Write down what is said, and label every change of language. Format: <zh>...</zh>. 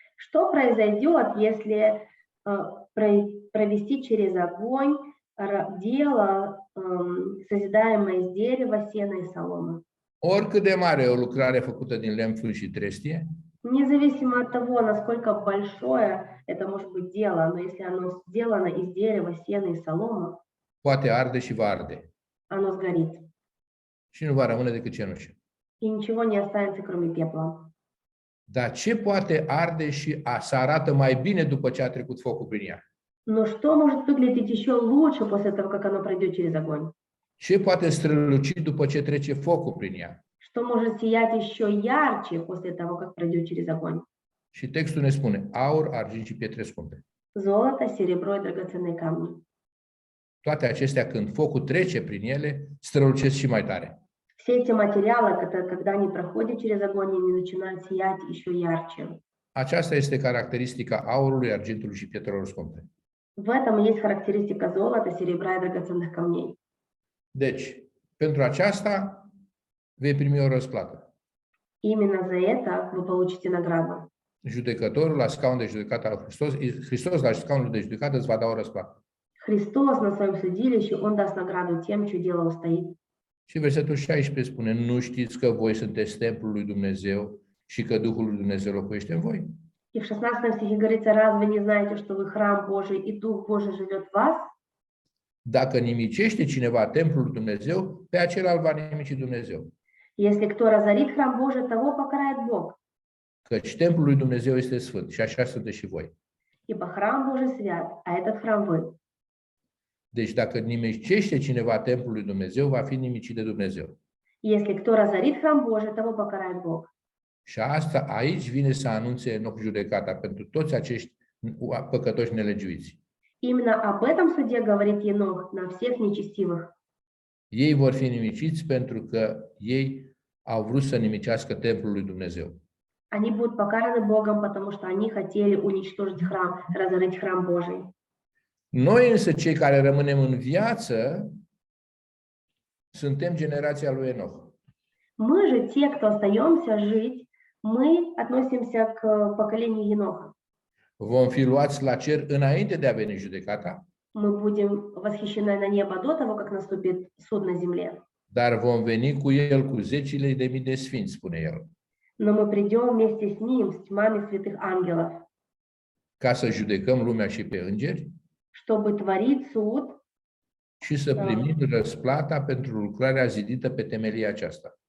<ru>Что произойдет, если провести через огонь дело, созидаемое из дерева, сена и соломы?</ru> <ro>Oricât de mare e o lucrare făcută din lemn, fân și trestie,</ro> <ru>Независимо от того, насколько большое это может быть дело, но если оно сделано из дерева, сена и соломы,</ru> <ro>poate arde și va arde.</ro> <ru>оно сгорит.</ru> <ro>Și nu va rămâne decât cenușă.</ro> <ru>И ничего не останется, кроме пепла.</ru> <ro>Dar ce poate arde și să arată mai bine după ce a trecut focul prin ea?</ro> <ru>Но что может выглядеть еще лучше после того, как оно пройдет через огонь?</ru> <ro>Ce poate străluci după ce trece focul prin ea?</ro> <ru>Что может сиять еще ярче после того, как пройдет через огонь?</ru> <ro>Și textul ne spune aur, argint și pietre scumpe.</ro> <ru>Золото, серебро и драгоценные камни.</ru> <ro>toate acestea, când focul trece prin ele, strălucesc și mai tare.</ro> <ru>Все эти материалы, когда они проходят через огонь, они начинают сиять еще ярче.</ru> <ro>Aceasta este caracteristica aurului, argintului și pietrelor scumpe.</ro> <ru>В этом и есть характеристика золота, серебра и драгоценных камней.</ru> <ro>Deci, pentru aceasta vei primi o răsplată.</ro> <ru>Именно за это вы получите награду.</ru> <ro>Judecătorul la scaun de judecată al Hristos la scaunul de judecată îți va da o răsplată.</ro> <ru>Христос на своем судилище, Он даст награду тем, чье дело устоит.</ru> <ro>Și versetul 16 spune, nu știți că voi sunteți templul lui Dumnezeu și că Duhul lui Dumnezeu locuiește în voi?</ro> <ru>И в 16 стихе говорится, разве не знаете, что вы храм Божий и Дух Божий живет в вас?</ru> <ro>Dacă nimicește cineva templul lui Dumnezeu, pe acela îl va nimici Dumnezeu.</ro> <ru>Если кто разорит храм Божий, того покарает Бог.</ru> <ro>Căci templul lui Dumnezeu este sfânt și așa sunteți și voi.</ro> <ru>Ибо храм Божий свят, а этот храм вы.</ru> <ro>Deci dacă nimicește cineva templul lui Dumnezeu, va fi nimicit de Dumnezeu.</ro> <ru>Если кто разорит храм Божий, того покарает Бог.</ru> <ro>Și asta aici vine să anunțe Enoch judecata pentru toți acești păcătoși nelegiuiți.</ro> <ru>Именно об этом суде говорит Енох на всех нечестивых.</ru> <ro>Ei vor fi nimiciți pentru că ei au vrut să nimicească templul lui Dumnezeu.</ro> <ru>Они будут покараны Богом, потому что они хотели уничтожить храм, разорить храм Божий.</ru> <ro>Noi însă, cei care rămânem în viață, suntem generația lui Enoch.</ro> <ru>Мы же, те, кто остаемся жить, мы относимся к поколению Еноха.</ru> <ro>Vom fi luați la cer înainte de a veni judecata,</ro> <ru>Мы будем восхищены на небо до того, как наступит суд на земле.</ru> <ro>dar vom veni cu el cu zecile de mii de sfinți, spune el,</ro> <ru>Но мы prидем вместе с ним, с тьмами святых ангелов,</ru> <ro>ca să judecăm lumea și pe îngeri</ro> <ru>чтобы tворить суд</ru> <ro>și să primim răsplata pentru lucrarea zidită pe temelia aceasta.</ro>